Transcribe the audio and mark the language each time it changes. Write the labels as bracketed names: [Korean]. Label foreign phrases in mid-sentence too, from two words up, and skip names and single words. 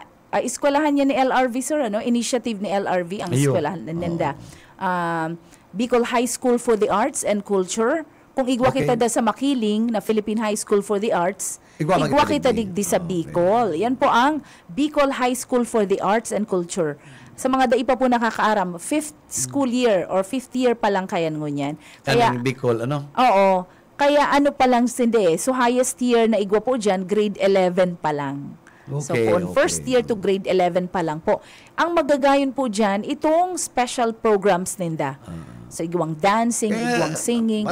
[Bikol] Eskwelahan niya ni LRV, sir, initiative ni LRV, ang eskwelahan ninda. Bicol High School for the Arts and Culture. Kung igwa kita sa Makiling na Philippine High School for the Arts, igwa kita digdi sa Bicol. Yan po ang Bicol High School for the Arts and Culture. Sa mga dai pa po nakakaaram, [English] 5th school year or 5th year [Bikol] pa lang kayan ngunyan. Kaya Bicol, Oo. Kaya pa lang sindi. So [English] highest year [Bikol] na igwa po dyan, grade 11 pa lang. [English] First year to grade 11 [Bikol] pa lang po. Ang magagayon po dyan, itong [English] special programs [Bikol] ninda. So, igwang dancing, igwang singing.